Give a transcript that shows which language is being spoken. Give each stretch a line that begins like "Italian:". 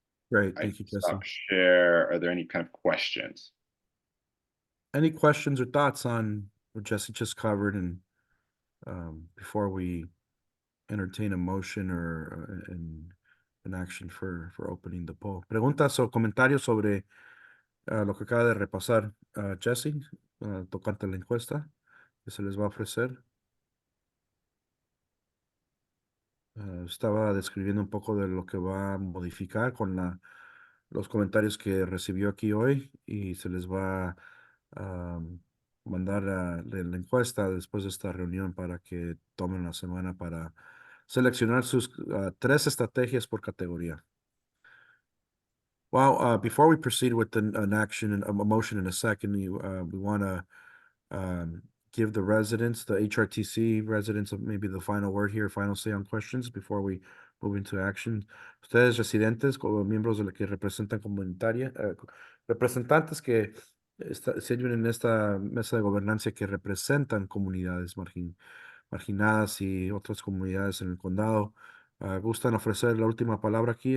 English: Great, thank you, Jesse. Share. Are there any kind of questions? Any questions or thoughts on what Jesse just covered, and before we entertain a motion or an action for opening the poll?
Spanish: Preguntas o comentarios sobre lo que acaba de repasar Jesse, tocante la encuesta que se les va a ofrecer. Estaba describiendo un poco de lo que va a modificar con los comentarios que recibió aquí hoy, y se les va a mandar la encuesta después de esta reunión para que tomen una semana para seleccionar sus 3 estrategias por categoría.
English: Well, before we proceed with an action and a motion in a second, we want to give the residents, the HRTC residents, maybe the final word here, final say on questions before we move into action.
Spanish: Ustedes residentes, como miembros de la que representan representantes que sirven en esta mesa de gobernancia, que representan comunidades marginadas y otras comunidades en el condado, ¿gustan ofrecer la última palabra aquí?